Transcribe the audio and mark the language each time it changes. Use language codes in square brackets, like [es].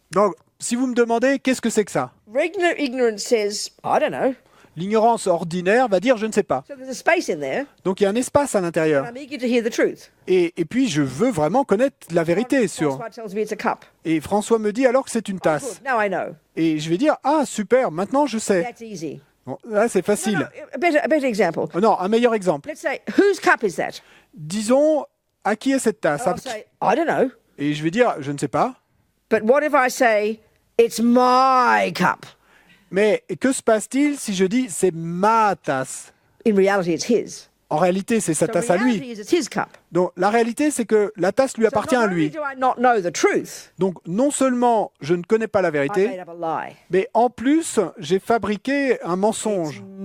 [fr] Donc, si vous me demandez, qu'est-ce que c'est que ça? [en] Regular ignorance says, I don't know. [fr] L'ignorance ordinaire va dire, je ne sais pas. [en] So there's a space in there. [fr] Donc, il y a un espace à l'intérieur. [en] And I'm eager to hear the truth. [fr] Et puis, je veux vraiment connaître la vérité sur... [en] François tells me it's a cup. [fr] Et François me dit alors que c'est une tasse. [en] Now I know. [fr] Et je vais dire, ah, super, maintenant je sais. [en] That's easy. [fr] Bon, là, c'est facile. [en] A better example. [fr] Oh, non, un meilleur exemple. [en] Let's say, whose cup is that? [fr] Disons... À qui est cette tasse? [en] I'll say, I don't know. [fr] Et je vais dire, je ne sais pas. [en] But what if I say, it's my cup? [fr] Mais que se passe-t-il si je dis, c'est ma tasse? [en] In reality, it's his. [fr] En réalité, c'est sa tasse à lui. Donc, la réalité, c'est que la tasse lui appartient à lui. Donc, non seulement je ne connais pas la vérité, mais en plus, j'ai fabriqué un mensonge.